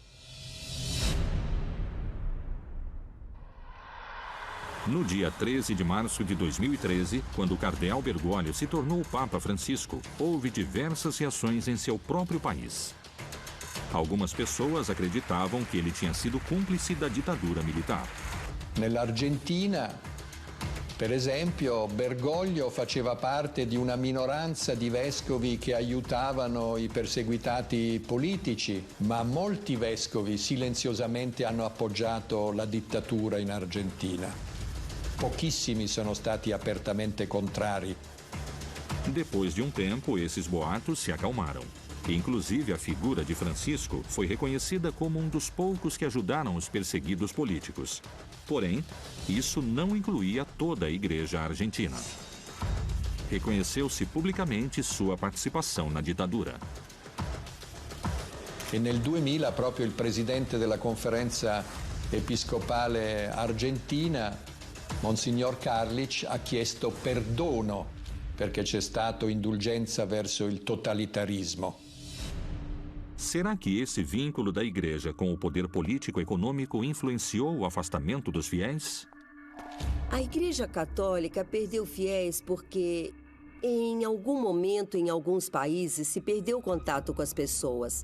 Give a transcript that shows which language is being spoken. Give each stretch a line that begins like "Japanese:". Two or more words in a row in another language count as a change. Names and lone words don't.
Portuguese: No dia 13 de março de 2013, quando o cardeal Bergoglio se tornou o Papa Francisco, houve diversas reações em seu próprio país. Algumas pessoas acreditavam que ele tinha sido cúmplice da ditadura militar.
Italian: Nell'Argentina, per esempio, Bergoglio faceva parte di una minoranza di vescovi che aiutavano i perseguitati politici, ma molti vescovi silenziosamente hanno appoggiato la dittatura in Argentina. Pochissimi sono stati apertamente contrari.
Portuguese: Depois de um tempo, esses boatos se acalmaram. Inclusive, a figura de Francisco foi reconhecida como um dos poucos que ajudaram os perseguidos políticos. Porém, isso não incluía toda a igreja argentina. Reconheceu-se publicamente sua participação na ditadura.
Italian: E nel 2000 proprio il presidente della Conferenza Episcopale Argentina, Monsignor Carlich, ha chiesto perdono perché c'è stato indulgenza verso il totalitarismo.
Portuguese: Será que esse vínculo da igreja com o poder político e econômico influenciou o afastamento dos fiéis? A Igreja Católica perdeu fiéis porque, em algum momento, em alguns países, se perdeu o contato com as pessoas.